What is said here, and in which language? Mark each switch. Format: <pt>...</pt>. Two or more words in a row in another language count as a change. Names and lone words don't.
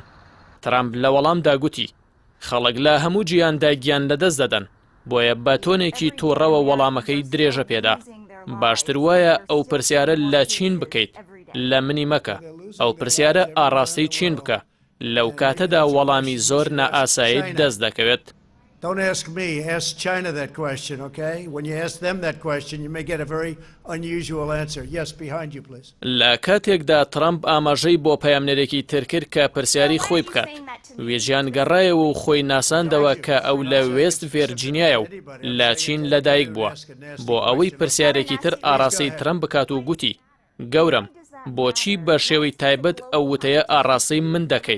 <ckb>ترامپ لە وەڵامدا گوتی خەڵک لە هەموو جیاندا گیان لەدەست دەدەن بۆیە بە تۆنێکی تووڕەوە وەڵامەکەی درێژە پێدا. باشتر وایە ئەو پرسیارە لە چین بکەیت لە منی مەکە ئەو پرسیارە ئاڕاستەی چین بکە لەو کاتەدا وەڵامی زۆر نائاسایی دەست دەکەوێت.</ckb> <en>Don't ask me, ask China that question, okay? When you ask them that question, you may get a very unusual answer. Yes, behind you, please.</en> <ckb>لە کاتێکدا ترامپ ئاماژەی بۆ پەیامنەرێکی تر کرد کە پرسیاری خۆی بکات. وێژیان گەڕایەوە و خۆی ناساندەوە کە ئەو لە وێست ڤێرجینیایە و لە چین لەدایک بووە بۆ ئەوەی پرسیارێکی تر ئاڕاستەی ترامپ بکات و گوتی گەورم بۆچی بە شێوەی تایبەت ئەو وتەیە ئاڕاستەی من دەکەیت؟</ckb>